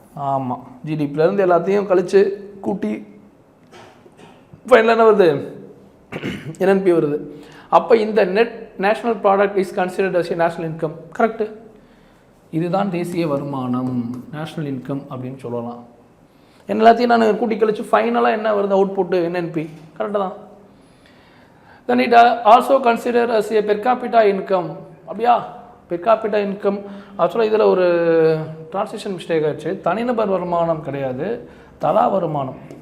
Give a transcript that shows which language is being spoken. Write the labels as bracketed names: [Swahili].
[Tamil] ஆமாம், ஜிடிபிலேருந்து எல்லாத்தையும் கழித்து கூட்டி ஃபைனலாக என்ன வருது, என்என்பி வருது. அப்போ இந்த [English] Net national product is considered as national income. Correct. [Tamil] இதுதான் தேசிய வருமானம், நேஷ்னல் இன்கம் அப்படின்னு சொல்லலாம். எல்லாத்தையும் நான் கூட்டி கழித்து ஃபைனலாக என்ன வருது அவுட்புட்டு என்என்பி. கரெக்டு தான். [English] Then it also considered as a per capita income. [Tamil] அப்படியா, per capita income ஆக்சுவலாக இதில் ஒரு டிரான்ஸ்லேஷன் மிஸ்டேக் ஆச்சு. தனிநபர் வருமானம் கிடையாது, தலா வருமானம்.